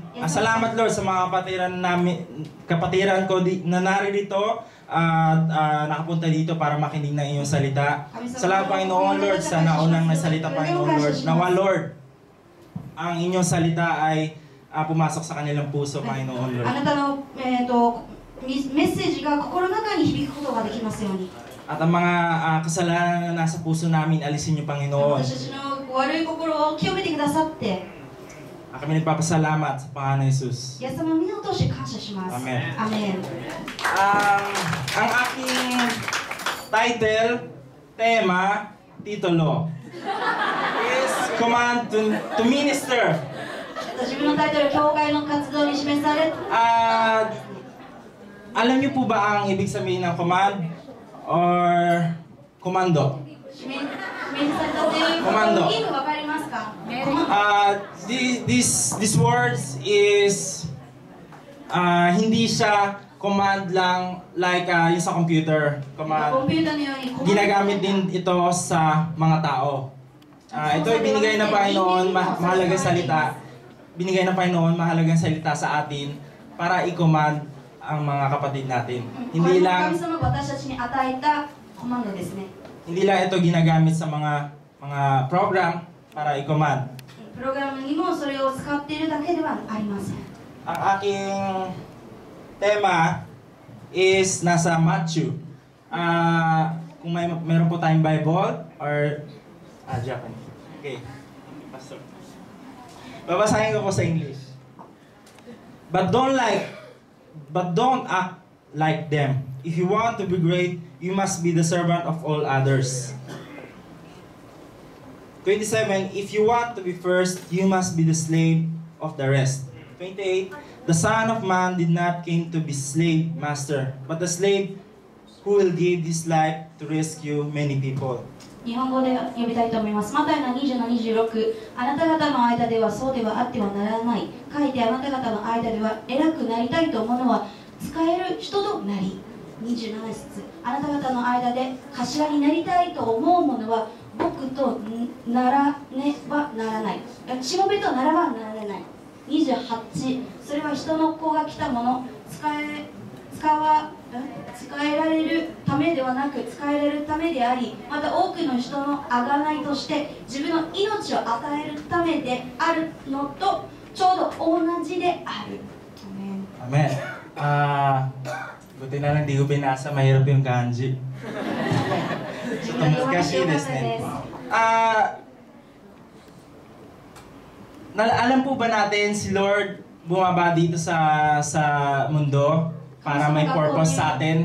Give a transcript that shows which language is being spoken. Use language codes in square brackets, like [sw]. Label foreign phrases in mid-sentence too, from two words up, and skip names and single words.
[tl] Salamat Lord sa mga kapatiran ko na naririto at nakapunta dito para makinig ng iyong salita. Salamat Panginoon Lord sa naunang nasalita Panginoon Lord. Nawa Lord, ang inyong salita ay pumasok sa kanilang puso Panginoon Lord. [ja] あなたの、メッセージが心の中に響くことができますように。 [tl] At ang mga kasalanan na nasa puso namin, alisin niyo Panginoon. [ja] 私たちの悪い心を清めてくださって、 [tl] Kami nagpapasalamat sa Panginoon Jesus. [ja] イエス様の皆を通して感謝します。 [tl] Amen. [ja] アメン。 [tl] Ang aking title, tema, titulo is Command to Minister. [ja] 自分のタイトル、教会の活動に示され、 [tl] Alam niyo po ba ang ibig sabihin ng command or komando? [ja] 示されたというコマンド。意味わかりますか？ [en] This words is [tl] hindi siya command lang like yung sa computer. [ja] コン Command. ピューターのようにコマンド [tl] Ginagamit din ito sa mga tao. Ito ay binigay ng Panginoon, mahalagang salita. Binigay ng Panginoon, mahalagang salita sa atin para i-command ang mga kapatid natin. [ja] これも神様が私たちに与えたコマンドですね。 [tl] Hindi lang ito ginagamit sa mga program para i-command. [ja] プログラムにもそれを使っているだけではありません。 [tl] Ang aking tema is nasa Matthew. Kung meron po tayong [en] Bible or Japanese. Okay. Pastor. [tl] Babasahin ko po sa English. [en] But don't act like them. If you want to be great, you must be the servant of all others. 27, if you want to be first, you must be the slave of the rest. 28, the Son of Man did not come to be slave master, but the slave who will give his life to rescue many people. [ja] 日本語で呼びたいと思います。マタイの27、26、あなた方の間ではそうではあってはならない。書いてあなた方の間では偉くなりたいと思うのは使える人となり。27節、あなた方の間で頭になりたいと思う者は僕とならねばならない。しもべとならばならない。28、それは人の子が来たもの、使えられるためではなく使えられるためであり、また多くの人の贖いとして自分の命を与えるためであるのとちょうど同じである。 [tl] Amen. Buti na lang di ko binasa, mahirap yung kanji. So, kasi [ja] です ね. [tl] Alam po ba natin si Lord bumaba dito sa mundo para may purpose sa atin.